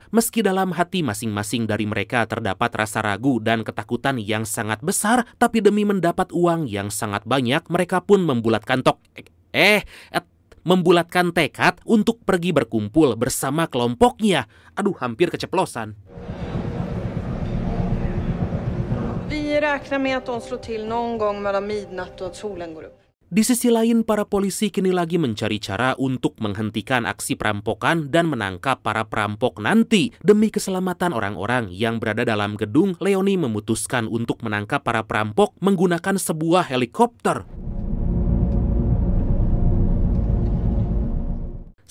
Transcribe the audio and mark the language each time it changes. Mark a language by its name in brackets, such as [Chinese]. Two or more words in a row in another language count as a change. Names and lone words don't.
[Indonesian] Meski dalam hati masing-masing dari mereka terdapat rasa ragu dan ketakutan yang sangat besar, tapi demi mendapat uang yang sangat banyak, mereka pun membulatkan tekad untuk pergi berkumpul bersama kelompoknya. Aduh, hampir keceplosan. [Swedish] Vi räknar med att de slår till någon gång mellan midnatt och att solen går upp. [Indonesian] Di sisi lain, para polisi kini lagi mencari cara untuk menghentikan aksi perampokan dan menangkap para perampok nanti. Demi keselamatan orang-orang yang berada dalam gedung, Leonie memutuskan untuk menangkap para perampok menggunakan sebuah helikopter.